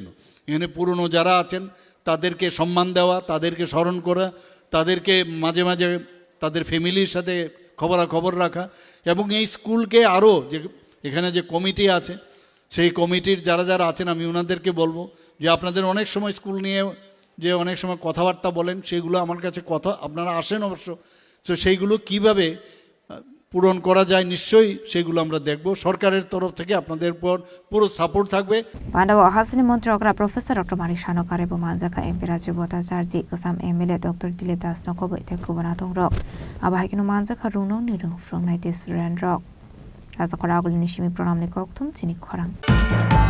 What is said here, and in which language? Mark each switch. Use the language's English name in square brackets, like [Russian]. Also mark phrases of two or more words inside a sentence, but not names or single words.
[Bangla] এখানে পুরনো যারা আছেন তাদেরকে সম্মান দেওয়া, তাদেরকে স্মরণ করা, তাদেরকে মাঝে মাঝে তাদের ফ্যামিলির সাথে খবরাখবর রাখা, এবং এই স্কুলকে আরও যে এখানে যে কমিটি আছে, সেই কমিটির যারা যারা আছেন, আমি ওনাদেরকে বলবো যে আপনাদের অনেক সময় স্কুল নিয়ে যে অনেক সময় কথাবার্তা বলেন, সেগুলো আমার কাছে কথা আপনারা আসেন অবশ্য, তো সেইগুলো কিভাবে পূরণ করা যায় নিশ্চয়ই সেগুলো আমরা দেখব। সরকারের তরফ থেকে আপনাদের উপর পুরো সাপোর্ট থাকবে। [Turkic languages] পান্ডাव हास्तिनि मन्त्रग्रा प्रफेसर डक्टर मानिक सानो कारेबो मानजाखा एमपि राजीव भट्टाचार्य गोसाम एमएलए डक्टर दिलीप दास नखबै तेकुबना दंरक आबाहायकिनो मानजाखा रुंनो निरुं फ्रंनाय स्टुडेन्ट रक राजाखर आगोलनि सिमी प्रणामनि कक्थुम चिनि खरां।